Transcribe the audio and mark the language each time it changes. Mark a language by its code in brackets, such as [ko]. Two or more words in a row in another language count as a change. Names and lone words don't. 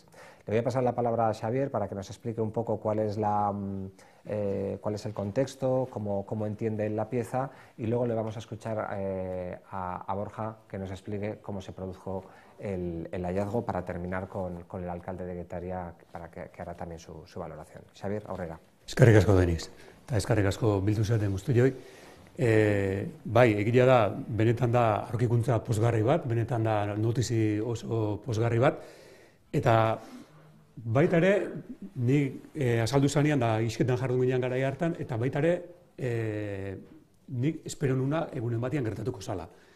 [es] Le voy a pasar la palabra a Xavier para que nos explique un poco cuál es el contexto, cómo entiende la pieza, y luego le vamos a escuchar a Borja que nos explique cómo se produjo el hallazgo para terminar con el alcalde de Getaria para que hará también su valoración. [eu] Xavier, aurrera. Eskerrik asko Deniz, eta eskerrik asko bildu zaten guztioi. Bai, egia da, benetan da aurkikuntza pozgarri bat, benetan da notizi oso pozgarri bat, eta baita ere, nik azaldu zanean da isketan jardun ginean garai hartan, eta baita ere, nik espero nuna egunen batian gertatuko zala.